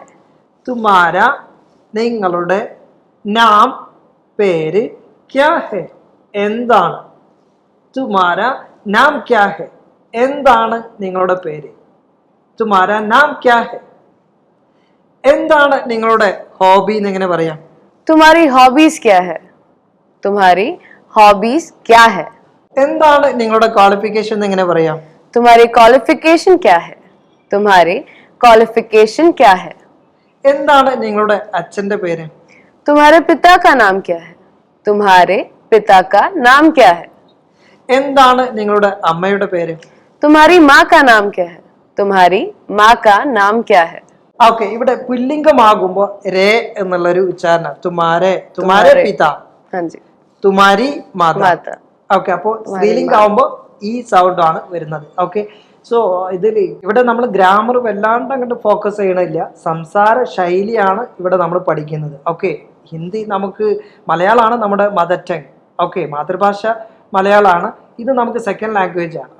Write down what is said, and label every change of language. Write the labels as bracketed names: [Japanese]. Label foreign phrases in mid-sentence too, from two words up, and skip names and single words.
[Malayalam] തുമാര നിങ്ങളുടെ നാം പേര് [Hindi] क्या है [Malayalam] എന്താണ്. [Hindi] तुम्हारा नाम क्या है [Malayalam] എന്താണ് നിങ്ങളുടെ പേര്. [Hindi] तुम्हारा नाम क्या है [Malayalam] എന്താണ് നിങ്ങളുടെ ഹോബി എന്ന് എങ്ങനെ പറയാം? [Hindi] तुम्हारी हॉबीज क्या है, तुम्हारी हॉबीज क्या है. [Malayalam] എന്താണ് നിങ്ങളുടെ ക്വാളിഫിക്കേഷൻ എന്ന് എങ്ങനെ പറയാം? [Hindi] तुम्हारी क्वालिफिकेशन क्या है, तुम्हारी क्वालिफिकेशन क्या है. [Malayalam] എന്താണ് നിങ്ങളുടെ അച്ഛന്റെ പേര്? [Hindi] तुम्हारे पिता का नाम क्या है, तुम्हारे पिता का नाम क्या है. [Malayalam] എന്താണ് നിങ്ങളുടെ അമ്മയുടെ പേര്? [Hindi] तुम्हारी माँ का नाम क्या है, तुम्हारी माँ का नाम क्या है. [Malayalam] ഓക്കെ, ഇവിടെ പുല്ലിംഗമാകുമ്പോ രേ എന്നുള്ളൊരു ഉച്ചാരണം. [Hindi] तुम्हारे, तुम्हारे पिता, हाँ जी, तुम्हारी माता. माता. [Malayalam] ഓക്കെ, അപ്പോൾ സ്ത്രീലിംഗം ആവുമ്പോ ഈ സൗണ്ട് ആണ് വരുന്നത്. ഓക്കെ, സോ ഇവിടെ നമ്മൾ ഗ്രാമർ വല്ലാണ്ട് അങ്ങോട്ട് ഫോക്കസ് ചെയ്യണില്ല, സംസാര ശൈലിയാണ് ഇവിടെ നമ്മൾ പഠിക്കുന്നത്. ഓക്കെ, ഹിന്ദി നമുക്ക്, മലയാളമാണ് നമ്മുടെ [English] mother tongue. [Malayalam] ഓക്കെ, മാതൃഭാഷ മലയാളമാണ്, ഇത് നമുക്ക് [English] second language [Malayalam] ആണ്.